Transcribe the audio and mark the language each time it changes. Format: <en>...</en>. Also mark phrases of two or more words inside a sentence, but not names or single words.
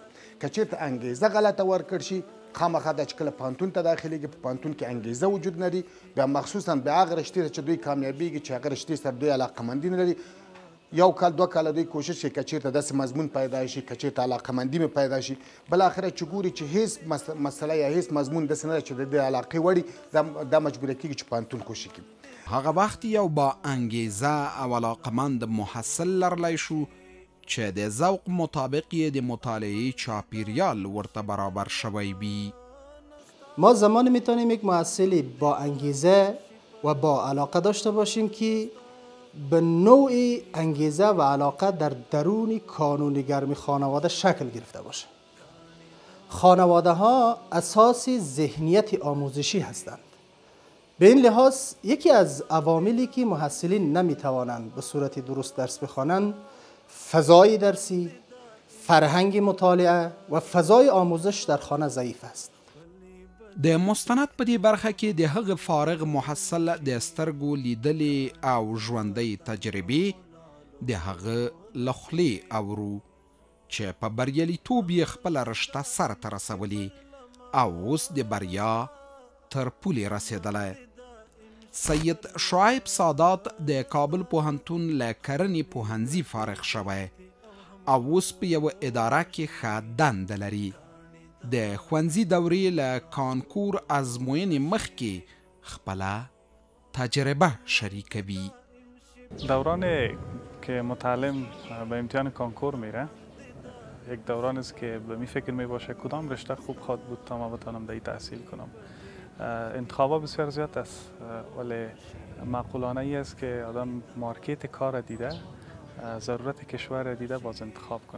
<ps>که چېرته انګیزه غلطه ورکړ شي، خامخا دا چې کله پوهنتون ته داخلېږي په پوهنتون کې انګیزه وجود لري، بیا مخصوصا بیا هغه رشتې چې دوی کامیابیږي چې هغه رشتې سره دوی علاقهمندي نه لري، یو کال دوه کاله دوی کوشش کوي که چېرته داسې مضمون پیدا شي، که چېرته علاقهمندي مې پیدا شي، بالاخره چې ګوري چې هېڅ مسله یا هېڅ مضمون داسې نه ده چې د دې علاقې وړي، دا مجبوره کېږي چې پوهنتون کوشش کړي. هغه وخت یو با انګیزه او علاقمند محصل لرلی شو چې د ذوق مطابق یې د مطالعه چاپیریال ورته برابر شوی وي.</ps> <fa>ما زمان میتونیم یک محصلی با انگیزه و با علاقه داشته باشیم که به نوع انگیزه و علاقه در درون کانونگرمی خانواده شکل گرفته باشه. خانواده ها اساس ذهنیت آموزشی هستند. به این لحاظ یکی از عواملی که محصلین نمیتوانند به صورت درست درس بخوانند فضای درسی، فرهنگ مطالعه و فضای آموزش در خانه ضعیف است.</fa> <ps>د مستند په دې برخه کې د هغه فارغ محصل د سترګو لیدلې او ژوندۍ تجربې د هغه له خولې اورو چې په بریالیتوب یې خپله رشته سرته رسولې او اوس د بریا تر پولې رسېدلی. سید شعیب سادات د کابل پوهنتون له کرنې پوهنځي فارغ شوی او اوس په یوه اداره کې ښه دنده لري. د ښوونځي دورې له کانکور ازموینې مخکې خپله تجربه شریکوي.</ps> <fa>دورانی که متعلم به امتحان کانکور میره یک دوران است که به می فکر می باشه کدام رشته خوب خواهد بود تا ما بتانم در تحصیل کنم. انتخابا بسیار زیاد است ولی معقولانه ای است که آدم مارکت کار دیده، ضرورت کشور دیده باز انتخاب کنه.</fa>